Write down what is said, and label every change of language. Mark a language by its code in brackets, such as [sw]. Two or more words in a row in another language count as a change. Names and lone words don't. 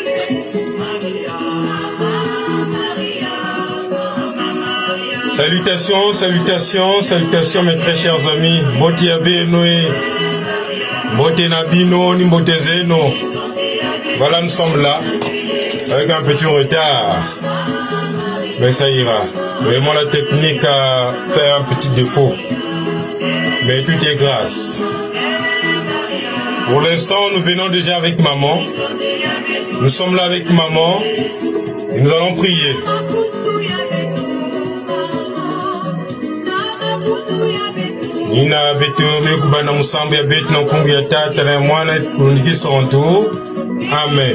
[fr] Salutations, salutations, salutations mes très chers amis. [ln] Mbote ya Benoé, mbote na bino, ni mbote zeno. [fr] Voilà, nous sommes là, avec un petit retard. Mais ça ira. Vraiment la technique a fait un petit défaut. Mais tout est grâce. Pour l'instant, nous venons déjà avec maman. Nous sommes là avec maman. Et nous allons prier. [kg] Nina betu mekubana musambu ya betu na kungu ya tata na mwana kundiki sonto. Amen.